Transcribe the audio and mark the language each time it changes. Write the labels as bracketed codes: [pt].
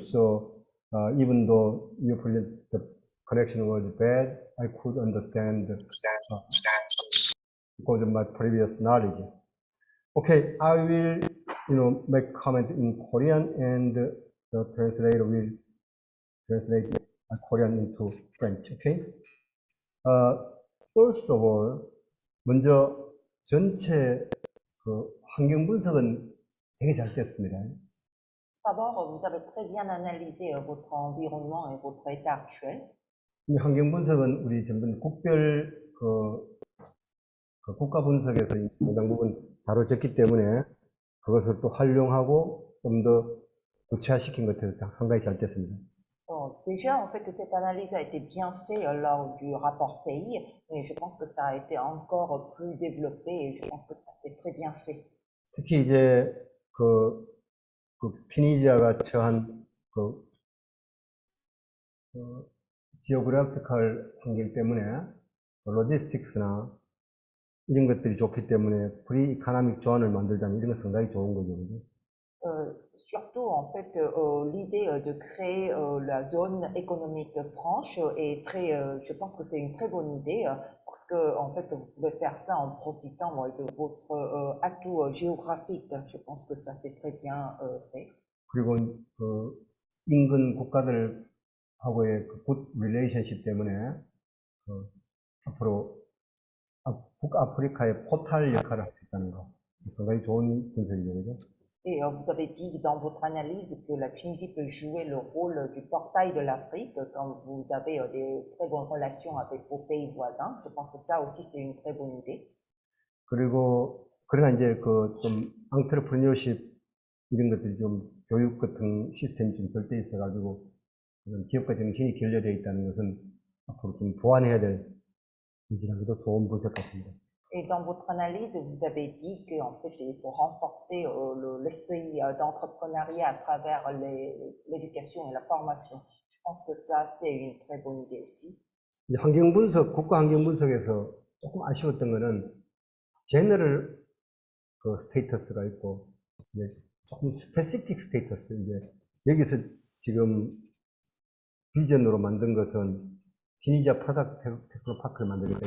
[en] So even though the connection was bad, I could understand because of my previous knowledge. Okay, I will, make comment in Korean, and the translator will translate Korean into French. Okay. First of all, [ko] 먼저 전체 그 환경 분석은 되게 잘 됐습니다. [fr] D'abord, vous avez très bien analysé votre environnement et votre état actuel. [ko] 이 환경 분석은 우리 전부 국별 국가 분석에서 상당 부분 다뤄졌기 때문에 그것을 또 활용하고 좀 더 구체화시킨 것 같아서 상당히 잘 됐습니다. [fr] Bon, déjà, en fait, cette analyse a été bien faite lors du rapport pays, mais je pense que ça a été encore plus développé et je pense que ça s'est très bien fait. [ko] 특히 이제 그 튀니지아가 처한 지오그래피컬 환경 때문에 로지스틱스나 이런 것들이 좋기 때문에 프리 이코노믹 존을 만들자면 이런 건 상당히 좋은 거죠. [fr] Surtout, en fait, l'idée de créer la zone économique franche est très, je pense que c'est une très bonne idée parce que, en fait, vous pouvez faire ça en profitant de votre atout géographique. Je pense que ça c'est très bien fait. [ko] 그리고 인근 국가들하고의 굿 릴레이션십 때문에 앞으로 북아프리카의 포탈 역할을 할 수 있다는 거 상당히 좋은 분석이죠, 그죠? [fr] Et vous avez dit dans votre analyse que la Tunisie peut jouer le rôle du portail de l'Afrique quand vous avez des très bonnes relations avec vos pays voisins. Je pense que ça aussi c'est une très bonne idée. [ko] 그리고 그러나 이제 좀 entrepreneurship 이런 것들이 좀 교육 같은 시스템이 좀 절대 있어가지고 기업가 정신이 결여되어 있다는 것은 앞으로 좀 보완해야 될 이지라기도 좋은 분석 같습니다. [fr] Et dans votre analyse, vous avez dit qu'en fait, il faut renforcer l'esprit d'entrepreneuriat à travers l'éducation et la formation. Je pense que ça, c'est une très bonne idée aussi. [ko] 환경 분석, 국가 환경 분석에서 조금 아쉬웠던 거는 제너럴 스테이터스가 있고 이제 조금 스페시픽 스테이터스 이제 여기서 지금 비전으로 만든 것은 튀니지아 프로덕트 테크노파크를 만들겠다.